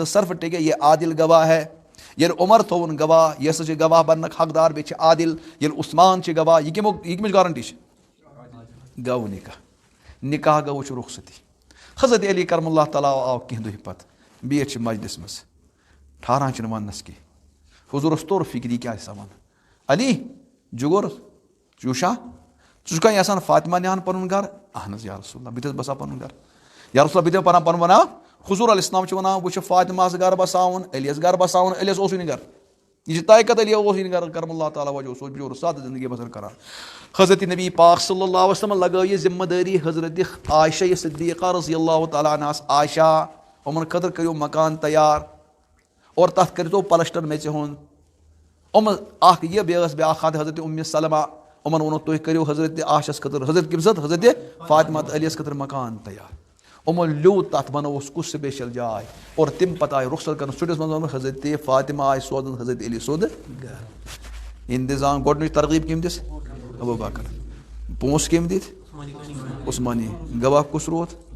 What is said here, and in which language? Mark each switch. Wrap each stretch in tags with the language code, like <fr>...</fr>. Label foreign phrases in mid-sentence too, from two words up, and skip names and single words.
<ks>ٲس صرف ٹِکے یہِ عادل گواہ ہے ییٚلہِ عمر تھووُن گواہ یہِ ہسا چھِ گواہ بننُک حقدار بیٚیہِ چھِ عادل ییٚلہِ عثمان چھِ گواہ یہِ کٔمِچ گارنٹی چھِ گوٚو نکاح گوٚو چھُ رخصتی حضرت علی</ks> <ar>کرم اللہ تعالیٰ</ar> <ks>آو کینٛہہ دۄہ پتہٕ بِہِتھ چھِ مسجدس منٛز ٹھاران چھِنہٕ وننس کینٛہہ حضوٗرس توٚر فِکری کیاہ آسہِ سمان علی جُگُر جوشا ژٕ چھُکھا یژھان فاطمہ نِہان پنُن گرٕ اہن حظ یا</ks> <ar>رسول اللہ</ar> <ks>بہٕ تہِ حظ بسا پنُن گرٕ</ks> <ar>یا رسول اللہ</ar> <ks>بہٕ تہِ پنُن پنُن ونان حضوٗر</ks> <ar>علیہ السلام</ar> <ks>چھُ ونان بہٕ چھُس فاطمہس گرٕ بساوُن علیس گرٕ بساوُن علیس اوسُے نہٕ گرٕ یہ چھِ طے کت علی اوسُے نہٕ گرٕ</ks> <ar>کرم اللہ تعالیٰ وجہ</ar> <ks>اوس بِچور سادٕ زندگی بسر کران حضرت نبی پاک</ks> <ar>صلی اللہ علیہ وسلم</ar> <ks>لگٲو یہِ ذمہٕ دٲری حضرت عائشہ صدیقہ</ks> <ar>رضی اللہ تعالیٰ عنہس</ar> <ks>عائشہ یِمن خٲطرٕ کٔرِو مکان تیار اور تتھ کٔرۍتو پلسٹر میژِ ہُنٛد یِم اکھ یہِ بیٚیہِ ٲس بیاکھ خاندِ حضرت اُمہِ سلمہ یِمن ووٚنُکھ تُہۍ کٔرِو حضرت عائشس خٲطرٕ حضرت کٔمِس حضرت فاطمہ تہٕ علیس خٲطرٕ مکان تیار یِمو لیوٗد تتھ بنووُس کُس سپیشل جاے اور تمہِ پتہٕ آیہِ رخصت کرنہٕ سُٹِس منٛز ووٚنُکھ حضرت فاطمہ آیہِ سوزن حضرت علی سُنٛد گرٕ انتظام گۄڈنِچ ترغیٖب کٔمۍ دِژ ابو بکر پونٛسہٕ کٔمۍ دِتۍ عثمانی گواہ کُس روٗد</ks>